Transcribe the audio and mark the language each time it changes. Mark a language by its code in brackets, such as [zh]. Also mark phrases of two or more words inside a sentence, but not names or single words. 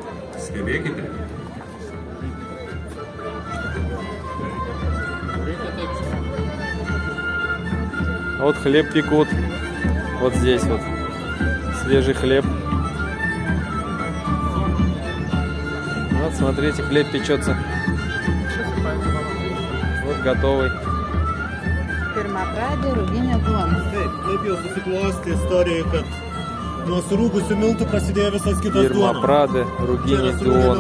[ru] А вот хлеб пекут. Вот здесь вот. Свежий хлеб. Вот смотрите, хлеб печется. Вот готовый. [lt] Pirmapradė ruginė duona. Taip jau susiklostė istorija, kad nuo surūgusių miltų prasidėjo visas kitas duona. Pirmapradė ruginė duona.